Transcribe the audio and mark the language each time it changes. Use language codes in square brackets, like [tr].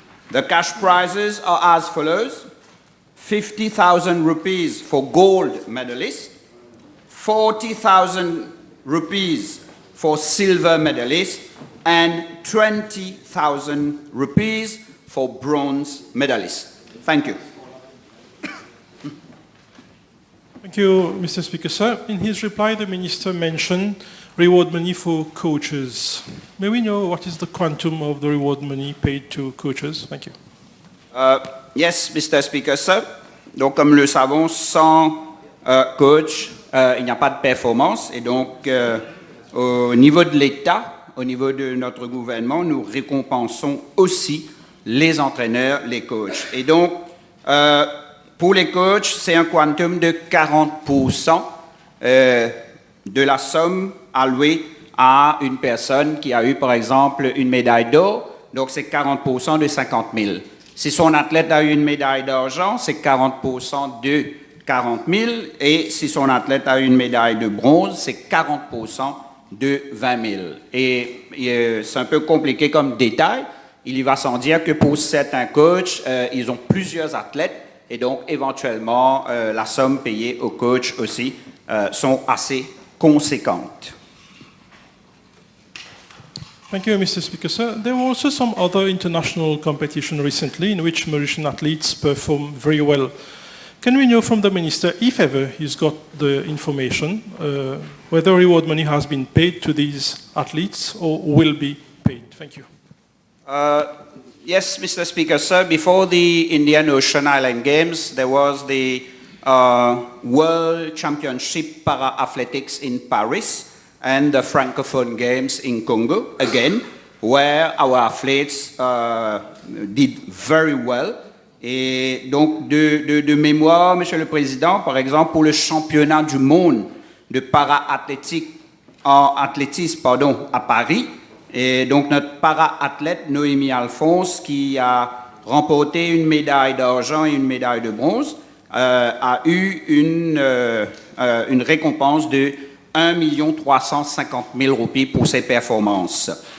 [en] The cash prizes are as follows: 50,000 rupees for gold medalists, 40,000 rupees for silver medalists, and 20,000 rupees for bronze medalists. Thank you. Thank you, Mr. Speaker, sir. In his reply, the Minister mentioned reward money for coaches. May we know what is the quantum of the reward money paid to coaches? Thank you. Yes, Mr. Speaker, sir. [fr] Donc, comme le savons, sans coach, il n'y a pas de performance. Et donc, au niveau de l'État, au niveau de notre gouvernement, nous récompensons aussi les entraîneurs, les coachs. Et donc, pour les coachs, c'est un quantum de 40% de la somme allouée à une personne qui a eu, par exemple, une médaille d'or. Donc, c'est 40% de 50 000. Si son athlète a eu une médaille d'argent, c'est 40% de 40 000. Et si son athlète a eu une médaille de bronze, c'est 40% de 20 000. Et c'est un peu compliqué comme détail. Il y va sans dire que pour certains coachs, ils ont plusieurs athlètes et donc éventuellement la somme payée aux coachs aussi sont assez conséquentes. [en] Thank you, Mr. Speaker, sir. There were also some other international competition recently in which Mauritian athletes perform very well. Can we know from the Minister, if ever he's got the information, whether reward money has been paid to these athletes or will be paid? Thank you. Yes, Mr. Speaker, sir. Before the Indian Ocean Island Games, there was the World Championship Para-Athletics in Paris and the Francophone Games in Congo, again, where our athletes did very well. [fr] Et donc, de mémoire, Monsieur le Président, par exemple, pour le championnat du monde de para-athlétisme à Paris, et donc notre para-athlète Noémie Alphonse, qui a remporté une médaille d'argent et une médaille de bronze, a eu une récompense de 1 350 000 roupies pour ses performances.